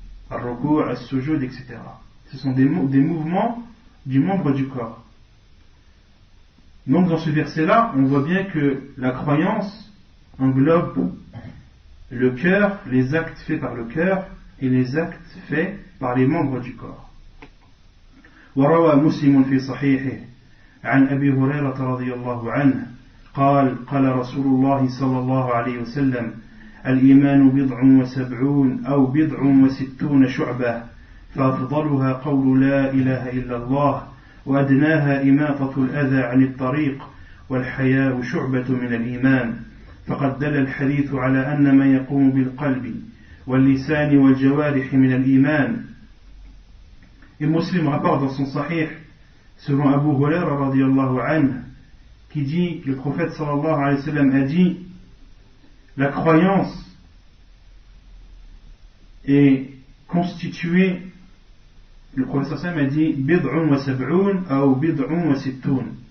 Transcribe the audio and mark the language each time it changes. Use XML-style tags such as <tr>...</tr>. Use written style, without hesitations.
<fr>Al-ruku', al-sujud, etc. Ce sont des mouvements du membre du corps. Donc dans ce verset-là, on voit bien que la croyance englobe le cœur, les actes faits par le cœur et les actes faits par les membres du corps.</fr> <ar>وروى مسلم في صحيحه عن أبي هريرة رضي الله عنه قال قال رسول الله صلى الله عليه وسلم الإيمان 77 أو 60 شعبة فأفضلها قول لا إله إلا الله وأدناها إماطة الأذى عن الطريق والحياء شعبة من الإيمان فقد دل الحديث على أن ما يقوم بالقلب واللسان والجوارح من الإيمان.</ar> <fr>Et Muslim rapporte dans son sahih, selon Abu Huraira radiyallahu anhu, qui dit que le prophète sallallahu alayhi wa sallam a dit la croyance est constituée, le prophète sallallahu alayhi wa sallam a dit</fr> <ar>bid'un wa sab'un</ar> <fr>ou</fr> <ar>bid'un wa sittun.</ar>